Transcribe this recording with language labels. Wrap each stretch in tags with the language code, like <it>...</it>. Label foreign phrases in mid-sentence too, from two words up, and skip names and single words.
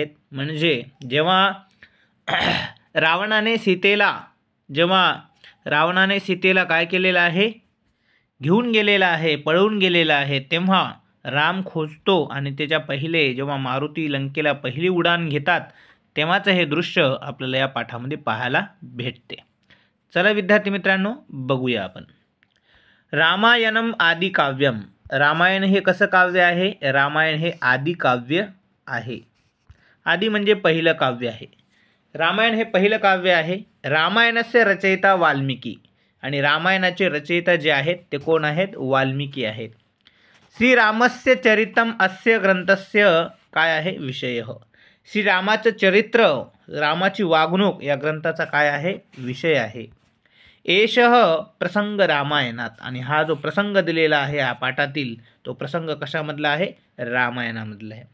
<mr>म्हणजे जेव्हा रावणाने सीतेला काय केलेलं आहे, घेऊन गेलेला आहे, पळून गेलेला आहे, तेव्हा राम खोजतो आणि त्याच्या पहिले जेव्हा मारुती लंकेला पहिली उडान घेतात तेव्हाचं हे दृश्य आपल्याला या पाठामध्ये पाहायला भेटते। चला विद्यार्थी मित्रांनो, बघूया आपण।</mr> <sa>रामायणम आदि काव्यम।</sa> <mr>रामायण हे कसं काव्य आहे? रामायण हे आदि काव्य आहे। आदि म्हणजे पहिलं काव्य आहे। रामायण हे पहिलं काव्य आहे।</mr> <sa>रामायणस्य रचयिता</sa> <mr>वाल्मिकी आणि रामायणाचे रचयिता जे आहेत ते कोण आहेत? वाल्मिकी आहेत।</mr> <sa>श्रीरामस्य चरितम अस्य ग्रंथस्य</sa> <mr>काय आहे?</mr> <sa>विषयः।</sa> <mr>श्रीरामाचं चरित्र, रामाची वागणूक या ग्रंथाचा काय आहे? विषय आहे।</mr> <sa>एषः प्रसंग</sa> <mr>रामायणात, आणि हा जो प्रसंग दिलेला आहे या पाठातील तो प्रसंग कशामधला आहे? रामायणामधला आहे।</mr>